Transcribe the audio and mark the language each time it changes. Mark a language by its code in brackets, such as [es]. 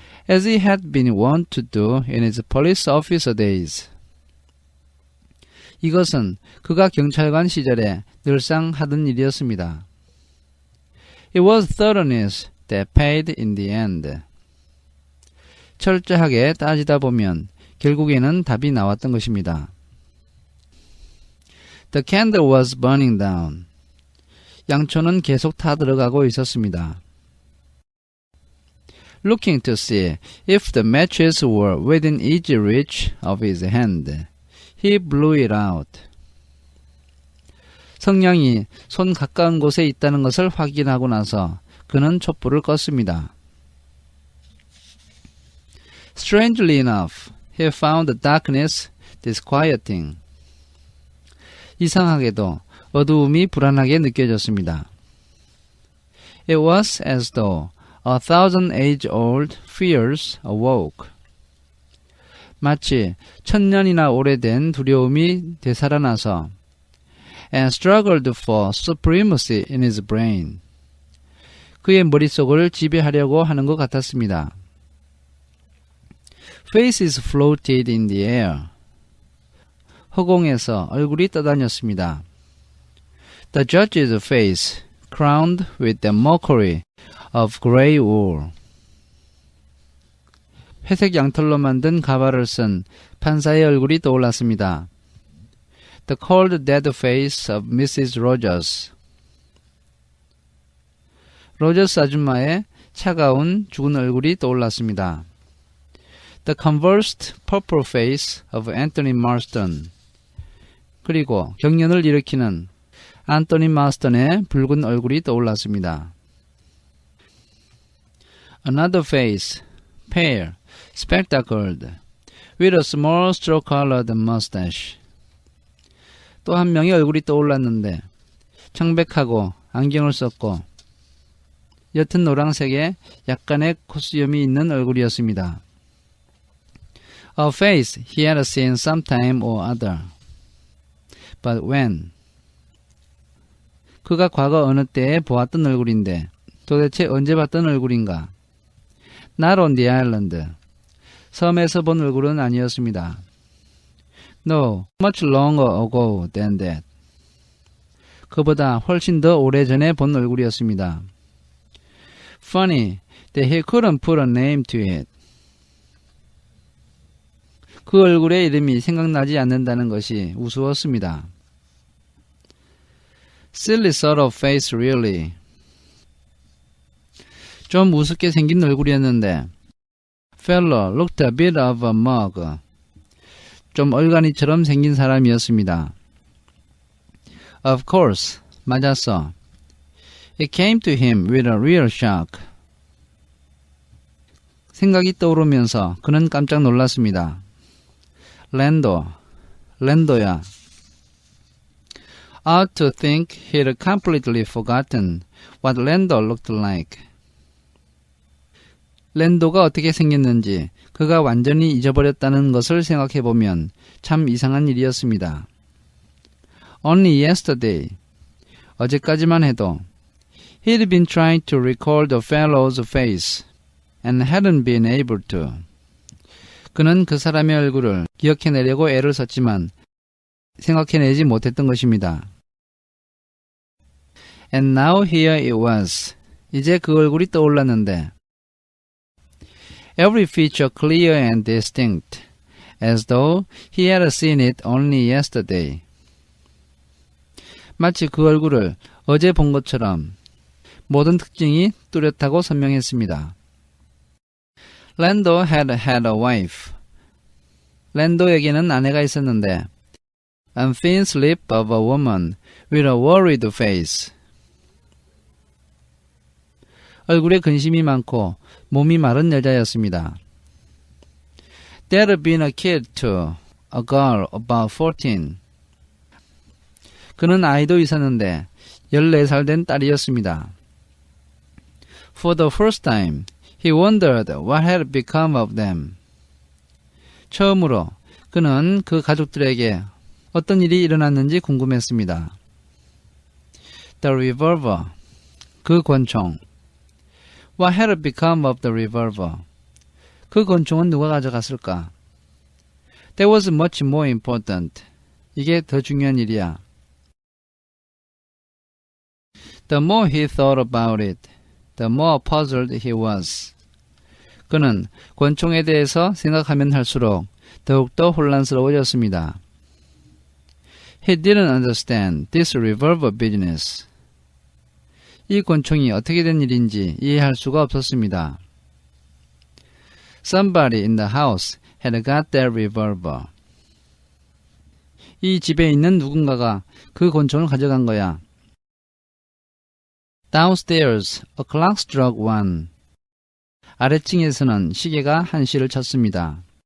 [en] As he had been wont to do in his police officer days. [ko] 이것은 그가 경찰관 시절에 늘상 하던 일이었습니다. [en] It was thoroughness that paid in the end. [ko] 철저하게 따지다 보면 결국에는 답이 나왔던 것입니다. [en] The candle was burning down. [ko] 양초는 계속 타들어가고 있었습니다. [en] Looking to see if the matches were within easy reach of his hand, he blew it out. [ko] 성냥이 손 가까운 곳에 있다는 것을 확인하고 나서 그는 촛불을 껐습니다. [en] Strangely enough, he found the darkness disquieting. [ko] 이상하게도 어두움이 불안하게 느껴졌습니다. [en] It was as though a thousand age-old fears awoke. [ko] 마치 천년이나 오래된 두려움이 되살아나서 [en] and struggled for supremacy in his brain. [ko] 그의 머릿속을 지배하려고 하는 것 같았습니다. [en] Faces floated in the air. [ko] 허공에서 얼굴이 떠다녔습니다. [en] The judge's face, crowned with the mockery of grey wool. [ko] 회색 양털로 만든 가발을 쓴 판사의 얼굴이 떠올랐습니다. [en] The cold dead face of Mrs. Rogers. [ko] 로저스 아줌마의 차가운 죽은 얼굴이 떠올랐습니다. [en] The convulsed purple face of Anthony Marston. [ko] 그리고 경련을 일으키는 안토니 마스턴의 붉은 얼굴이 떠올랐습니다. [en] Another face, pale, spectacled, with a small straw-colored mustache. [ko] 또 한 명의 얼굴이 떠올랐는데 청백하고 안경을 썼고 옅은 노란색의 약간의 콧수염이 있는 얼굴이었습니다. [en] A face he had seen sometime or other. But when? [ko] 그가 과거 어느 때에 보았던 얼굴인데 도대체 언제 봤던 얼굴인가? [en] Not on the island. [ko] 섬에서 본 얼굴은 아니었습니다. [en] No, much longer ago than that. [ko] 그보다 훨씬 더 오래전에 본 얼굴이었습니다. [en] Funny that he couldn't put a name to it. [ko] 그 얼굴의 이름이 생각나지 않는다는 것이 우스웠습니다. [en] Silly sort of face, really. [ko] 좀 우습게 생긴 얼굴이었는데 [en] Fellow looked a bit of a mug. [ko] 좀 얼간이처럼 생긴 사람이었습니다. [en] Of course, [ko] 맞았어. [en] It came to him with a real shock. [ko] 생각이 떠오르면서 그는 깜짝 놀랐습니다. 랜도야. [en] Ought to think he'd completely forgotten what Lando looked like. [ko] 랜도가 어떻게 생겼는지 그가 완전히 잊어버렸다는 것을 생각해보면 참 이상한 일이었습니다. [en] Only yesterday, [ko] 어제까지만 해도 [en] he'd been trying to recall the fellow's face and hadn't been able to. [ko] 그는 그 사람의 얼굴을 기억해내려고 애를 썼지만 생각해내지 못했던 것입니다. [en] And now here it was. [ko] 이제 그 얼굴이 떠올랐는데 [en] Every feature clear and distinct, as though he had seen it only yesterday. [ko] 마치 그 얼굴을 어제 본 것처럼 모든 특징이 뚜렷하고 선명했습니다. [en] Lando had a wife. [ko] 랜도에게는 아내가 있었는데 [en] and thin slip of a woman with a worried face. [ko] 얼굴에 근심이 많고 몸이 마른 여자였습니다. [en] There had been a kid too, a girl about 14. [ko] 그는 아이도 있었는데 14살 된 딸이었습니다. [en] For the first time, he wondered what had become of them. [ko] 처음으로 그는 그 가족들에게 어떤 일이 일어났는지 궁금했습니다. [en] The revolver, [ko] 그 권총. [en] What had become of the revolver? [ko] 그 권총은 누가 가져갔을까? [en] That was much more important. [ko] 이게 더 중요한 일이야. [en] The more he thought about it, the more puzzled he was. [ko] 그는 권총에 대해서 생각하면 할수록 더욱더 혼란스러워졌습니다. [en] He didn't understand this revolver business. [ko] 이 권총이 어떻게 된 일인지 이해할 수가 없었습니다. [en] Somebody in the house had got that revolver. [ko] 이 집에 있는 누군가가 그 권총을 가져간 거야. [en] Downstairs, a clock struck 1. [ko] 아래층에서는 시계가 1시를 쳤습니다.